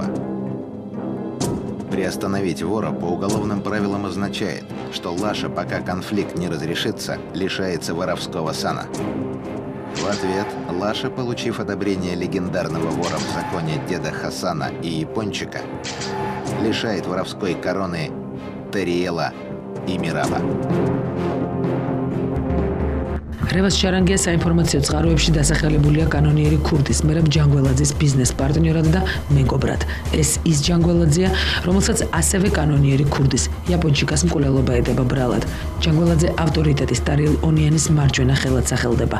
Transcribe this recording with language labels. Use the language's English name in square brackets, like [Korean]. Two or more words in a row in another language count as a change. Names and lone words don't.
[Russian] Приостановить вора по уголовным правилам означает, что Лаша, пока конфликт не разрешится, лишается воровского сана. В ответ Лаша, получив одобрение легендарного вора в законе деда Хасана и Япончика, лишает воровской короны Тариела и Мираба. [Georgian] რევას შარანგია საინფორმაციო წყაროებში დასახელებულია კანონიერი ქურდის მერაბ ჯანგველაძის ბიზნეს პარტნიორად და მეგობრად. ეს ის ჯანგველაძეა, რომელსაც ასევე კანონიერი ქურდის იაპონჩიკას მკვლელობა ედება ბრალად. ჯანგველაძე ავტორიტეტის ტარიელ ონიანის მარჯვენა ხელად სახელდება.